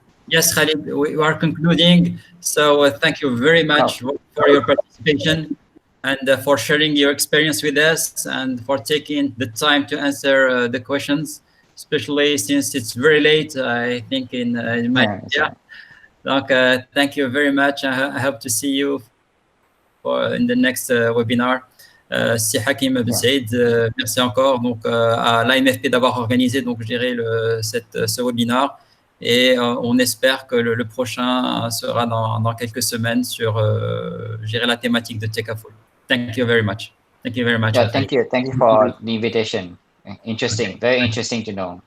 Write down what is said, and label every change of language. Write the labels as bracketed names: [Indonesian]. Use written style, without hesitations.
[English] Yes, Khalid, we are concluding. So thank you very much for your participation and for sharing your experience with us and for taking the time to answer the questions, especially since it's very late, I think, in Malaysia. Donc, thank you very much. I hope to see you in the next webinar. [French] C'est Hakim Ben Saïd. Merci encore donc, à l'AMFP d'avoir organisé donc, je dirais, ce webinar. Et on espère que le prochain sera dans quelques semaines sur je dirais, la thématique de Takafoul. [English] Thank you very much. Thank you very much. Yeah, thank you for the invitation. Interesting, very interesting to know.